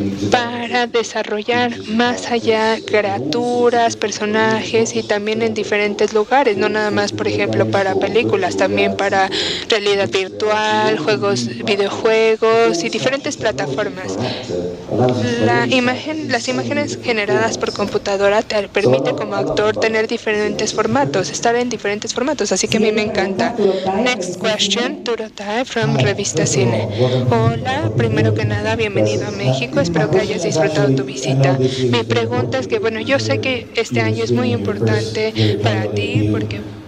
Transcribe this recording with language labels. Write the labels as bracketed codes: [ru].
[es] para desarrollar más allá criaturas, personajes, y también en diferentes lugares, no nada más, por ejemplo, para películas, también para realidad virtual, videojuegos y diferentes plataformas. Las imágenes generadas por computadora te permite como actor tener diferentes formatos, estar en diferentes formatos, así que a mí me encanta. [en] Next question, Turotai from Revista Cine. [es] Hola, primero que nada, bienvenido a México, espero que hayas disfrutado tu visita. Mi pregunta es que, bueno, yo sé que este año es muy importante para ti porque